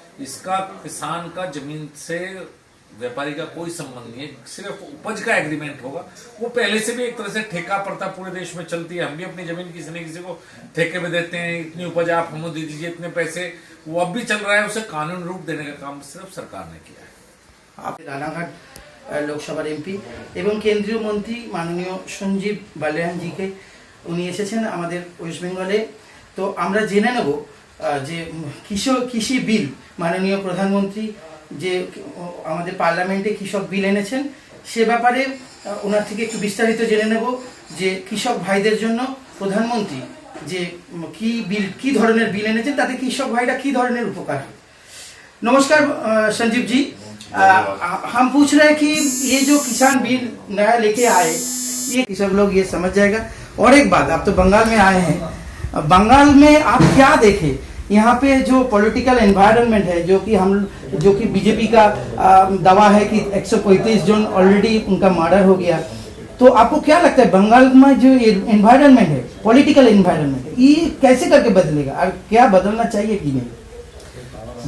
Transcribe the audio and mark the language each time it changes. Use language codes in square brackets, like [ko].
[hi] इसका किसान का जमीन से व्यापारी का कोई संबंध नहीं है, सिर्फ उपज का एग्रीमेंट होगा। वो पहले से भी एक तरह से ठेका प्रथा पूरे देश में चलती है। हम भी अपनी जमीन किसी न किसी को ठेके पे देते हैं, इतनी उपज आप हमें दे दीजिए, इतने पैसे। वो अब भी चल रहा है। उसे कानून रूप देने का काम सिर्फ सरकार ने किया है। आप [bn] রানাঘাট লোকসভার এমপি এবং কেন্দ্রীয় মন্ত্রী মাননীয় সঞ্জীব বালিয়ান জিকে উনি এসেছেন আমাদের ওয়েস্ট বেঙ্গলে। তো আমরা জেনে নেব যে কৃষি বিল মাননীয় প্রধানমন্ত্রী যে আমাদের পার্লামেন্টে কৃষক বিল এনেছেন সে ব্যাপারে ওনার থেকে একটু বিস্তারিত জেনে নেব যে কৃষক ভাইদের জন্য প্রধানমন্ত্রী যে কি ধরনের বিল এনেছেন তাতে কৃষক ভাইরা কি ধরনের উপকার হয়। [hi] नमस्कार संजीव जी, हम पूछ रहे हैं कि ये जो किसान बिल नया लेके आए ये सब लोग ये समझ जाएगा। और एक बात, आप तो बंगाल में आए हैं, बंगाल में आप क्या देखे यहाँ पे जो पॉलिटिकल एनवायरनमेंट है, जो कि बीजेपी का दावा है कि 135 जन ऑलरेडी उनका मर्डर हो गया, तो आपको क्या लगता है बंगाल में जो एनवायरनमेंट है, पॉलिटिकल एनवायरनमेंट, ये कैसे करके बदलेगा और क्या बदलना चाहिए कि नहीं?